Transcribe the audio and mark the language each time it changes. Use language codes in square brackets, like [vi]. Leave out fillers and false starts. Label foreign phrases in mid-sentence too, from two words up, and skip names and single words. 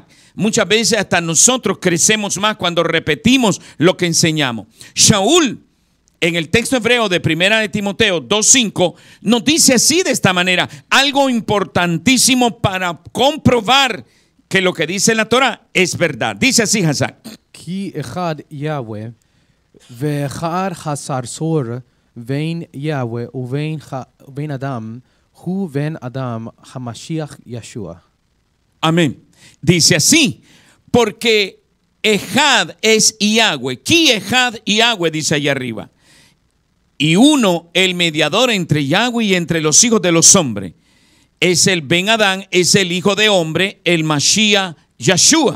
[es] Muchas veces hasta nosotros crecemos más cuando repetimos lo que enseñamos. Shaul, en el texto hebreo de 1 de Timoteo 2:5, nos dice así de esta manera, algo importantísimo para comprobar que lo que dice la Torah es verdad. Dice así, Hazak. [he] כי אחד יהוה ואחד הסרסור ובין יהוה ובין אדם הוא בן אדם המשיח ישוע. [es] Amén. Dice así, porque Echad es Yahweh. [he] כי אחד יהוה, [es] dice allá arriba. y uno el mediador entre Yahweh y entre los hijos de los hombres. Es el [he] בן אדם, [es] es el hijo de hombre, el Mashiach Yeshua.